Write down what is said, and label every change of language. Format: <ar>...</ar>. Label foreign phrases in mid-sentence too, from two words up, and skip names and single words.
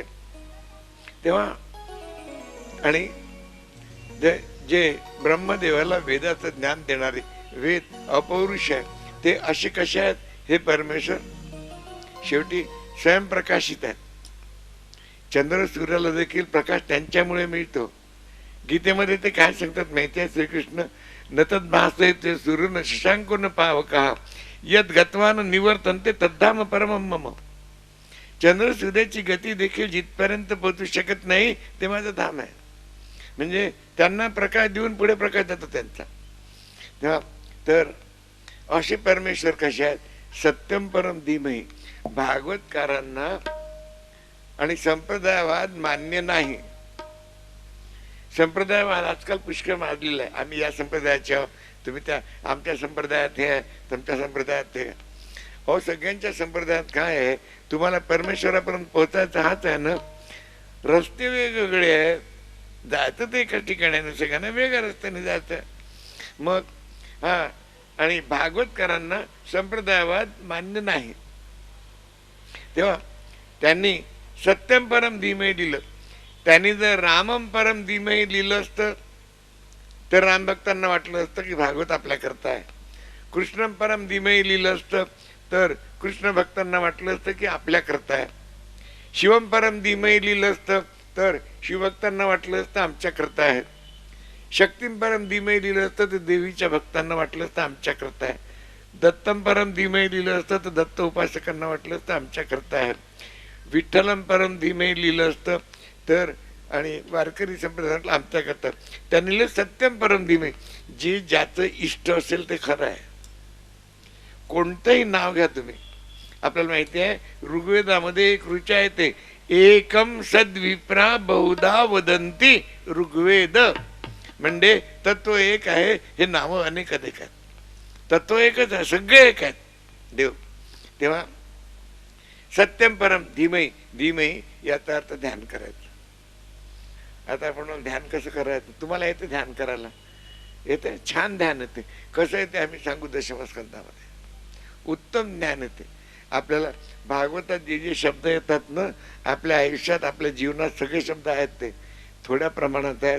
<mr>तेव्हा आणि जे ब्रह्मदेवाला वेदाचं ज्ञान देणारे वेद अपौरुष आहे, ते असे कसे आहेत? हे परमेश्वर शेवटी स्वयंप्रकाशित आहेत. चंद्र सूर्याला देखील प्रकाश त्यांच्यामुळे मिळतो. गीतेमध्ये ते काय सांगतात माहिती आहे?</mr> <sa>श्रीकृष्ण नतद भासते सूर्यन शशांको न पावका यद गत्वान निवर्तन्ते तद्धाम परमं मम.</sa> <mr>चंद्र सूर्याची गती देखील जिथपर्यंत पोहोचू शकत नाही ते माझं धाम आहे. म्हणजे त्यांना प्रकाश देऊन पुढे प्रकाश देतो त्यांचा. तेव्हा तर असे परमेश्वर कसे आहेत?</mr> <sa>सत्यम परम धीमहि.</sa> <mr>भागवतकारांना आणि संप्रदायवाद मान्य नाही. संप्रदायवाद आजकाल पुष्कळ माजलेला आहे. आम्ही या संप्रदायाचे आहोत, तुम्ही त्या आमच्या संप्रदायात हे आहे, तुमच्या संप्रदायात हे. अहो, सगळ्यांच्या संप्रदायात काय आहे? तुम्हाला परमेश्वरापर्यंत पोहोचायचं हाच आहे ना. रस्ते वेगवेगळे आहेत, जायचं ते एका ठिकाणी, सगळ्यांना वेगळ्या रस्त्याने जायचं. मग आणि भागवतकारांना संप्रदायवाद मान्य नाही. तेव्हा त्यांनी</mr> <sa>सत्यम परम धीमहि</sa> <mr>लिहिलं. त्यांनी जर</mr> <sa>रामम परम धीमहि</sa> <mr>लिहिलं असतं तर राम भक्तांना वाटलं असतं की भागवत आपल्या करता आहे.</mr> <sa>कृष्णम परम धीमहि</sa> <mr>लिहिलं असतं तर कृष्ण भक्तांना वाटलं असतं की आपल्या करता आहे.</mr> <sa>शिवम परम धीमहि</sa> <mr>लिहिलं असतं तर शिवभक्तांना वाटलं असतं आमच्या करता आहे.</mr> <sa>शक्तीम परम धीमय</sa> <mr>लिहिलं असतं तर देवीच्या भक्तांना वाटलं असतं आमच्या करता आहे.</mr> <sa>दत्तम परम धीमय</sa> <mr>लिहिलं असतं तर दत्त उपासकांना वाटलं असतं आमच्या करता आहे.</mr> <sa>विठ्ठलम परम धीमय</sa> <mr>लिहिलं असतं तर आणि वारकरी संप्रदायातलं आमच्या करता. त्यांनी लिहिलं</mr> <sa>सत्यम परम धीमय.</sa> <mr>जे ज्याचं इष्ट असेल ते खरं आहे. कोणतंही नाव घ्या तुम्ही. आपल्याला माहिती आहे ऋग्वेदामध्ये एक ऋचा येते,</mr> <sa>एकम सद्विप्रा बहुधा वदंती ऋग्वेद.</sa> <mr>म्हणजे तत्व एक आहे, हे नावं अनेक आहेत. तत्व एकच आहे, सगळे एक आहेत देव. तेव्हा</mr> <sa>सत्यम परम धीमई,</sa> <mr>धीमई याचा अर्थ ध्यान करायचं. आता आपण ध्यान कसं करायचं, तुम्हाला येते ध्यान करायला? येते, छान ध्यान येते. कसं येते आम्ही सांगू दशमस्कंदामध्ये. उत्तम ज्ञान येते आपल्याला. भागवतात जे जे शब्द येतात ना, आपल्या आयुष्यात आपल्या जीवनात सगळे शब्द आहेत ते थोड्या प्रमाणात आहेत.</mr>